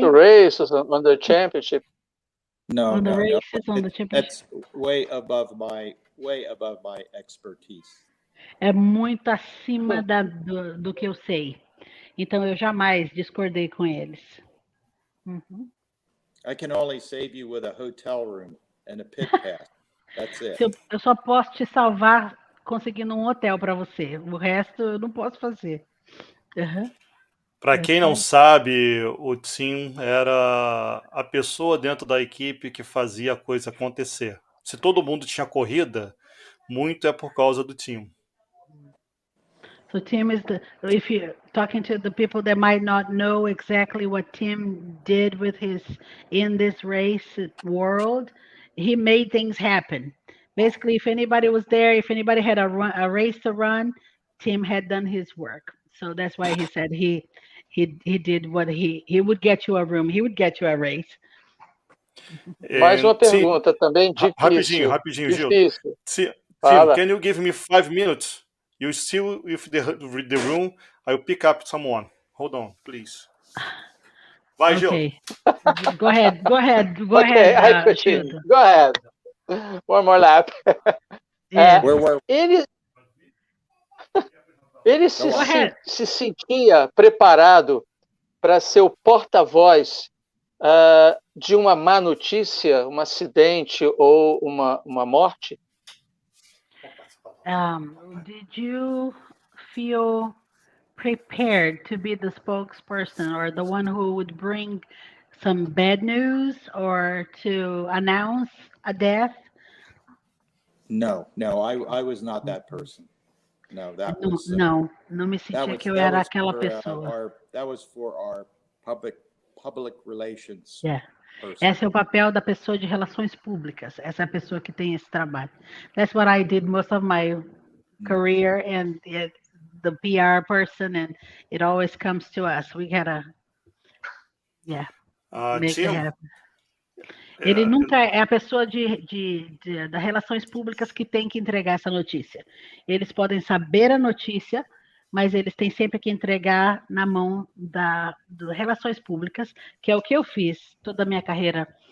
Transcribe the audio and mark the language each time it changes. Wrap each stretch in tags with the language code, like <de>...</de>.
<en>The races, on the championship? No, on the no, races, no. on the championship? That's way above my expertise.</en> <pt>É muito acima do que eu sei. Então, eu jamais discordei com eles.</pt> <en>I can only save you with a hotel room and a pit pass. That's it.</en> <pt>Eu só posso te salvar conseguindo um hotel para você. O resto eu não posso fazer. Uhum. Para quem não sabe, o Tim era a pessoa dentro da equipe que fazia a coisa acontecer. Se todo mundo tinha corrida, muito é por causa do Tim.</pt> <en>So Tim is if you're talking to the people that might not know exactly what Tim did with in this race world, he made things happen. Basically, if anybody was there, if anybody had a race to run, Tim had done his work. So that's why he said he did what he would get you a room, he would get you a race.</en> <pt>Mais uma pergunta também difícil. Rapidinho, Gil. Difícil.</pt> <en>Tim,</en> <pt>Fala.</pt> <en>can you give me 5 minutes? You still with the room, I'll pick up someone. Hold on, please.</en> <pt>Vai,</pt> <en>Okay. Gil. Go ahead. Okay, I continue. Go ahead. One more lap. Yeah.</en> <pt>Ele se sentia preparado para ser o porta-voz de uma má notícia, um acidente ou uma morte?</pt> <en>Did you feel prepared to be the spokesperson or the one who would bring some bad news or to announce a death? No, I was not that person. No, that was</en> <pt>não me sentia que eu era aquela pessoa.</pt> <en>That was for our public relations. Yeah. Person.</en> <pt>Esse é o papel da pessoa de relações públicas. Essa é a pessoa que tem esse trabalho.</pt> <en>That's what I did most of my career, and the PR person, and it always comes to us. We gotta, make it happen.</en> <pt>Ele nunca é a pessoa das relações públicas que tem que entregar essa notícia. Eles podem saber a notícia, mas eles têm sempre que entregar na mão das relações públicas, que é o que eu fiz toda a minha carreira.</pt>